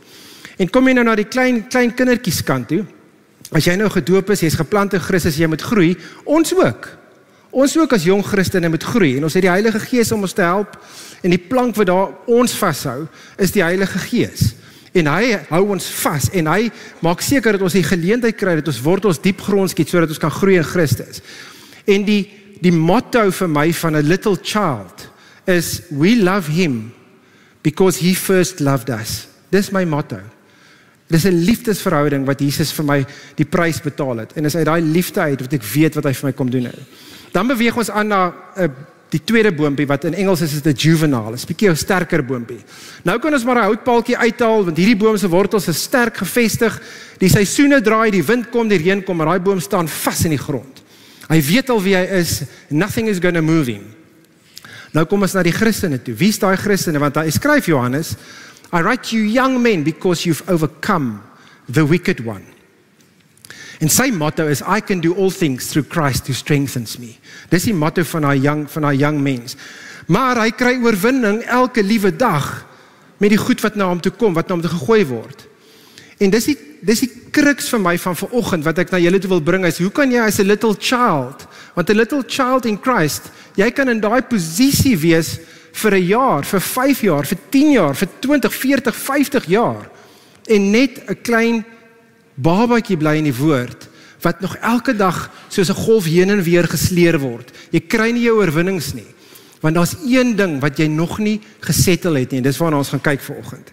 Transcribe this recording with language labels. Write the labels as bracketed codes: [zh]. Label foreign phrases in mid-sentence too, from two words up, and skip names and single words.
[af] En kom jy nou na die klein kindertjies kant toe, as jy nou gedoop is, jy is geplant in Christus, jy moet groei, ons ook as jong Christene moet groei, en ons het die Heilige Gees om ons te help, en die plank wat daar ons vashou, is die Heilige Gees. En hy hou ons vas, en hy maak seker dat ons die geleentheid kry, dat ons wortels diep grond skiet, sodat ons kan groei in Christus. En die motto vir my van [en] a little child is, we love him because he first loved us. [af] Dis my motto. Dis 'n liefdesverhouding wat Jesus vir my die prys betaal het. En is uit daai liefde uit wat ek weet wat hy vir my kom doen nou. Dan beweeg ons aan na die tweede boompie, wat in Engels is 'n juvenile, is 'n bietjie 'n sterker boompie. Nou kan ons maar 'n houtpaaltjie uithaal, want hierdie boom se wortels is sterk gevestig, die seisoene draai, die wind kom, die reën kom, maar daai boom staan vas in die grond. Hy weet al wie hy is, [en] nothing is going to move him. [af] Nou kom ons na die Christene toe. Wie is daai Christene? Want hy skryf Johannes, [en] I write you young men because you've overcome the wicked one. [af] En sy motto is, [en] I can do all things through Christ who strengthens me. [af] Dis die motto van haar young mens. Maar hy kry oorwinning elke liewe dag met die goed wat na hom toe kom, wat na hom toe gegooi word. En dis die kruks vir my van vanoggend wat ek na julle toe wil bring is, hoe kan jy as [en] a little child, [af] want [en] a little child in Christ, [af] jy kan in daai posisie wees vir 'n jaar, vir 5 jaar, vir 10 jaar, vir 20, 40, 50 jaar, en net 'n klein babatjie bly in die woord, wat nog elke dag soos 'n golf heen en weer gesleer word. Jy kry nie jou oorwinnings nie, want daar's een ding wat jy nog nie gesettel het nie, en dis waarna ons gaan kyk vanoggend.